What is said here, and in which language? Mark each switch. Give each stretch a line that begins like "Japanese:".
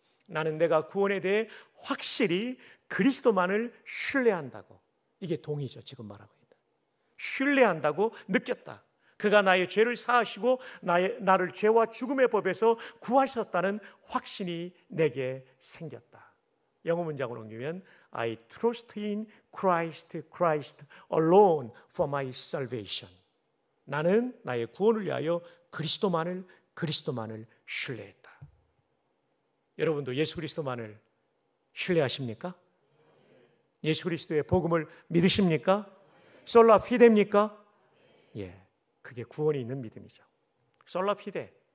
Korean: 나는 내가 구원에 대해 확실히 그리스도만을 신뢰한다고, 이게 동의죠. 지금 말하고 있는 신뢰한다고 느꼈다. 그가 나의 죄를 사하시고 나를 죄와 죽음의 법에서 구하셨다는 확신이 내게 생겼다. 영어 문장으로 옮기면
English: I trust in Christ alone for my salvation.
Korean: 나는 나의 구원을 위하여 그리스도만을 신뢰했다. 여러분도 예수 그리스도만을 신뢰하십니까? 예수 그리스도의 복음을 믿으십니까? 솔라 피데입니까? 예, 그게 구원이 있는 믿음이죠. 솔라 피데.